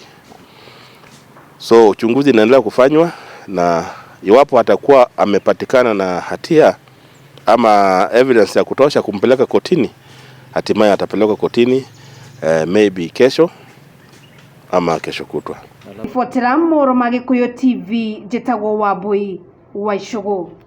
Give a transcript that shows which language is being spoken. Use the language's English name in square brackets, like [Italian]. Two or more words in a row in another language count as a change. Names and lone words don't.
[Swahili] So uchunguzi unaendelea kufanywa, na iwapo atakuwa amepatikana na hatia ama evidence ya kutosha kumpeleka kotini, hatimaye atapelekwa kotini maybe kesho ama kesho kutwa. [Kikuyu] Ifuatira Mohoro ma Gikuyu TV, njitagwo Wambui wa Icũgũ.